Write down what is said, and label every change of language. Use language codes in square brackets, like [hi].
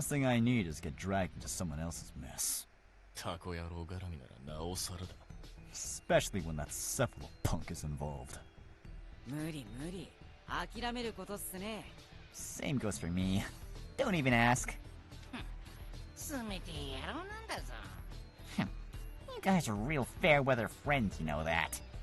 [en] The last thing I need is get dragged into someone else's mess. [ja] タコ野郎絡みならなおさらだ。 [en] Especially when that cephalopunk is involved. [ja] 無理無理。諦めることっすね。 [en] Same goes for me. Don't even ask. [ja] 冷てえ野郎なんだぞ。 [en] You guys are real fair-weather friends, you know that.